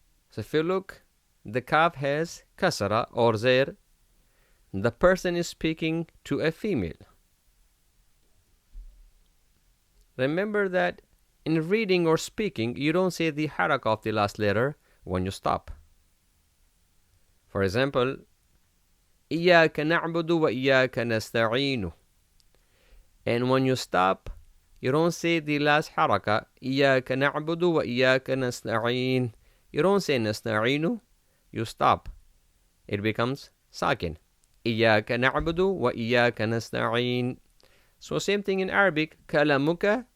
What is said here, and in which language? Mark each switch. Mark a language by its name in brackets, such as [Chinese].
[English] So if you look, the kaf has kasra or zair. The person is speaking to a female. Remember that in reading or speaking, you don't say the harak of the last letter when you stop. For example, [Arabic] إياك نعبد وإياك نستعين. [English] And when you stop, you don't say the last haraka. [Arabic] إياك نعبد وإياك نستعين. [English] You don't say نستعين. You stop. It becomes sakin. [Arabic] إياك نعبد وإياك نستعين. [English] So same thing in Arabic. [Arabic] كلامك